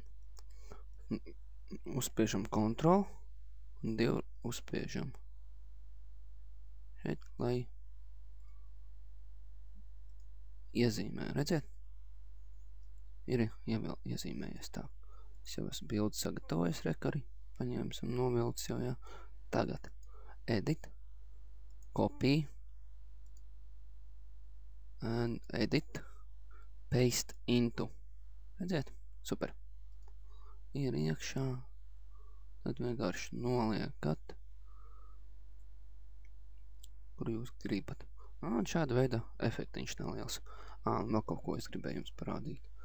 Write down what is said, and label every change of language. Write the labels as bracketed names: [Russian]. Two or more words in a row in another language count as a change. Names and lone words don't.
[Latvian] Uzspiežam Ctrl un 2 uzspiežam. Šeit, lai iezīmē. Redziet? Ir iezīmējies tā. Es jau esmu bildi sagatavojis, rekari. Paņēmis un novilcis jau, jā. [English] Tagad edit, copy, and edit, paste into. [Latvian] Redziet? Super. Ir iekšā. Tad vienkārši noliekat, kur jūs gribat. Un šāda veida efektiņš neliels. Un vēl kaut ko es gribēju jums parādīt.